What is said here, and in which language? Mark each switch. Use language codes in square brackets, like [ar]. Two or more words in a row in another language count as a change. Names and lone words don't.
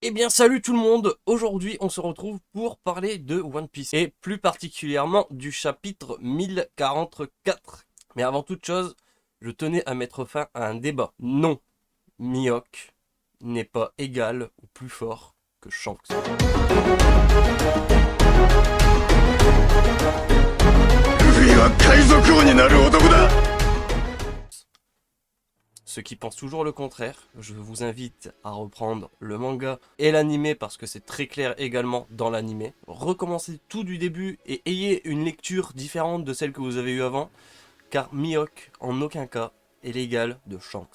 [fr] Eh bien salut tout le monde, aujourd'hui on se retrouve pour parler de One Piece et plus particulièrement du chapitre 1044. Mais avant toute chose, je tenais à mettre fin à un débat. Non, Mihawk n'est pas égal ou plus fort que Shanks. [ja] ルフィは海賊王になる男だ。 [fr] Ceux qui pensent toujours le contraire, je vous invite à reprendre le manga et l'animé parce que c'est très clair également dans l'animé. Recommencez tout du début et ayez une lecture différente de celle que vous avez eue avant, car Mihawk en aucun cas est l'égal de Shanks.